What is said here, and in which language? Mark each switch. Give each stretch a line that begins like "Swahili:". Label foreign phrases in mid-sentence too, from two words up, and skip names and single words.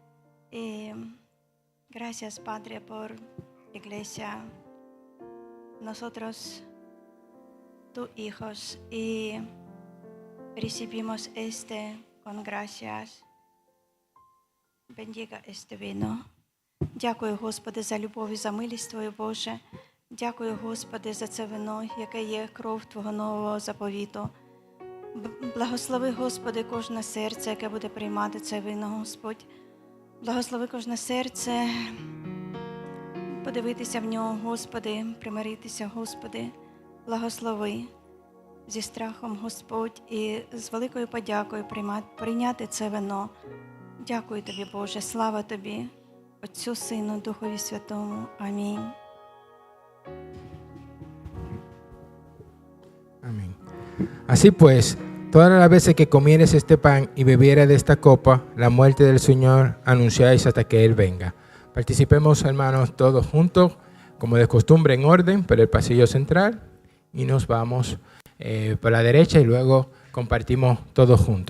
Spanish: Gracias, Padre, por la iglesia. Nosotros, tus hijos, y recibimos con gracias. Bendiga este vino.
Ukrainian: Дякую, Господи, за любов і за милість Твою, Боже. Дякую, Господи, за це вино, яке є кров Твого нового заповіту. Благослови, Господи, кожне серце, яке буде приймати це вино, Господь. Благослови кожне серце, подивитися в нього, Господи, примиритися, Господи. Благослови зі страхом, Господь, і з великою подякою прийняти це вино. Дякую Тобі, Боже, слава Тобі, Отцю, Сину, Духові Святому. Амінь.
Spanish: Amén. Así pues, todas las veces que comieres este pan y bebieres de esta copa, la muerte del Señor anunciáis hasta que Él venga. Participemos, hermanos, todos juntos, como de costumbre, en orden, por el pasillo central, y nos vamos por la derecha y luego compartimos todos juntos.